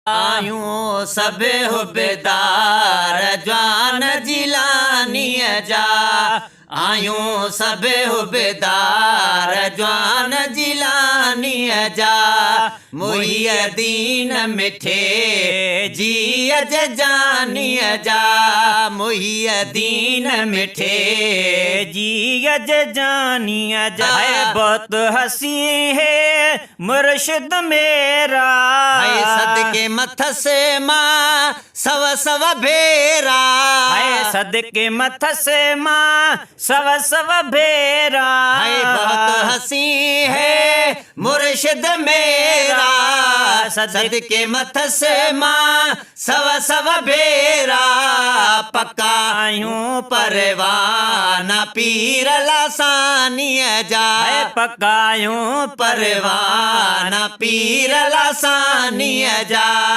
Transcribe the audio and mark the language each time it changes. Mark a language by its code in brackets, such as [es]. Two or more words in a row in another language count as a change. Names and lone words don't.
[sd] آهيون سڀ حبدار جوان جيلانيءَ جا، آهيون سڀ حبدار جوان جيلانيءَ جا، محي الدين مٺي جي اج جانيءَ جا، محي الدين مٺي جي اج جانيءَ جا. آه. [ur] ہے بہت حسين ہے مرشد میرا. [sd] ہے صدقي مٿس مان سو سو ڀيرا. ہے صدقي مٿس مان سو سو ڀيرا. [ur] ہے بہت حسين ہے مرشد ميرا. [sd] صدقي صدقي مٿس مان سو سو ڀيرا. پڪا آهيون پروانه پير لاسانيءَ جا. ہے پڪا آهيون پروانه پير لاسانيءَ جا.